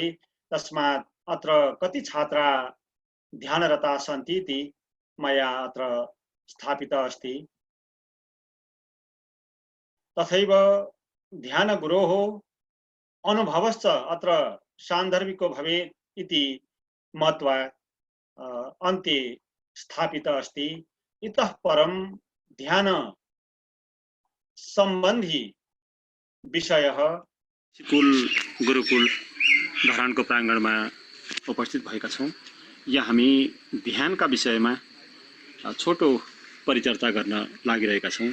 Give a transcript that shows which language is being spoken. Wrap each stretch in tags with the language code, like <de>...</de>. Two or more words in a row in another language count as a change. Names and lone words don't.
<sa>तस्मात् अत्र कति छात्रा ध्यानरता सन्ति इति मया अत्र स्थापिता अस्ति। तथैव ध्यानगुरोः अनुभवश्च अत्र सान्दर्भिको भवेत् इति मत्वा अन्ते स्थापित अस्ति। इतः परं ध्यान सम्बन्धी विषयः</sa> <ne>गुरुकुल धरानको प्राङ्गणमा उपस्थित भएका छौँ। यहाँ हामी ध्यानका विषयमा छोटो परिचर्चा गर्न लागिरहेका छौँ।</ne>